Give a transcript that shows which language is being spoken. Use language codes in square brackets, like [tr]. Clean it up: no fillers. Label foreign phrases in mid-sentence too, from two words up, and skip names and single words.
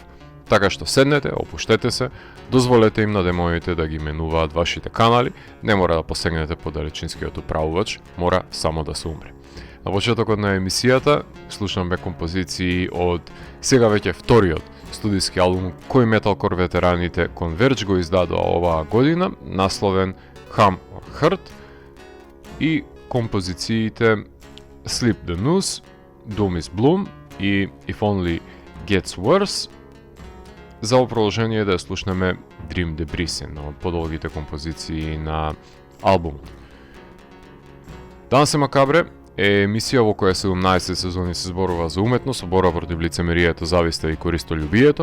[mk] Така што седнете, опуштете се, дозволете им на демоните да ги менуваат вашите канали, не мора да посегнете по далечинскиот управувач, мора само да се умре. На почетокот на емисијата слушнаме композиции од сега веќе вториот студиски албум кој металкор ветераните Converge го издадоа оваа година, насловен Ham or Hurt, и композициите Sleep the News, Doom is Bloom и If Only Gets Worse. За продолжение да слушнеме Dream Debris, на подолгите композиции на албумот. Дансе Макабре е емисија во која 17 сезони се зборува за уметност, борба против лицемерието, зависта и користолюбието.